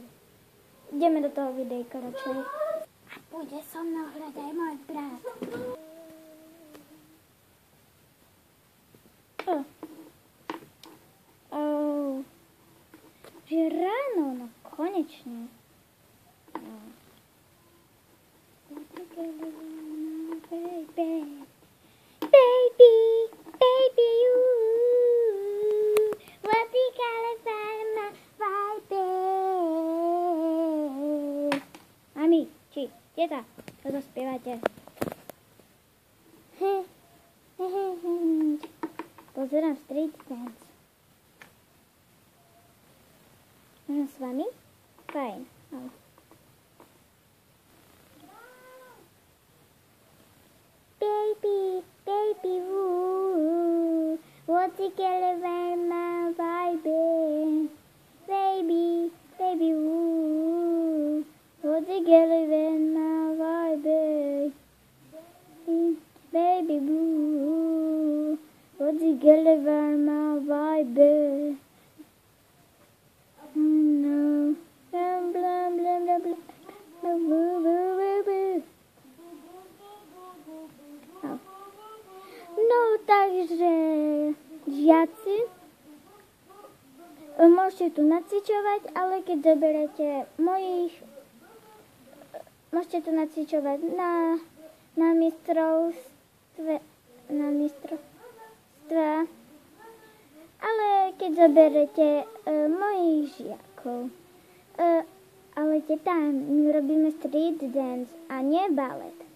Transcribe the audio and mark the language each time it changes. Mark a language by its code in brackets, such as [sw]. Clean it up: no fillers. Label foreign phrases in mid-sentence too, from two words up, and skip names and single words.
[sk] Ideme do toho videjka radšej. A pôjde so mnou hrať aj môj brat. Že ráno, no konečne. [en] Baby, you. What we gotta find my vibe. [sk] Mami, teta, čo to spievate? Pozerám [en] street dance. [sk] Môžem s vami? Fajn. No. [en] Baby, woo, what's it gonna be my vibe? Baby, woo, what's it gonna be my vibe? Baby, woo, what's it gonna be my vibe? No, blah blah blah blah blah. [sk] No, takže žiaci, môžete tu nacvičovať, ale keď zoberete môžete tu nacvičovať na mistrovstve, ale keď zoberete mojich žiakov, ale teta, my robíme [en] street dance [sk] a nie balet.